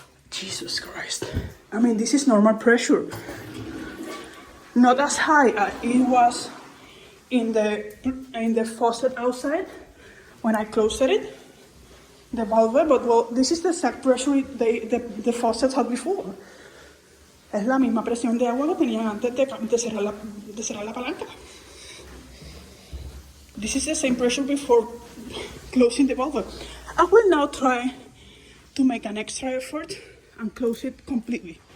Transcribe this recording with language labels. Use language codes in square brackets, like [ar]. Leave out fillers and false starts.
[en] Jesus Christ. I mean, this is normal pressure. Not as high as it was in the faucet outside when I closed it, the valve, but well, this is the exact pressure the faucets had before. [es] Es la misma presión de agua que tenían antes de cerrar la palanca. [en] This is the same pressure before closing the valve. I will now try to make an extra effort and close it completely.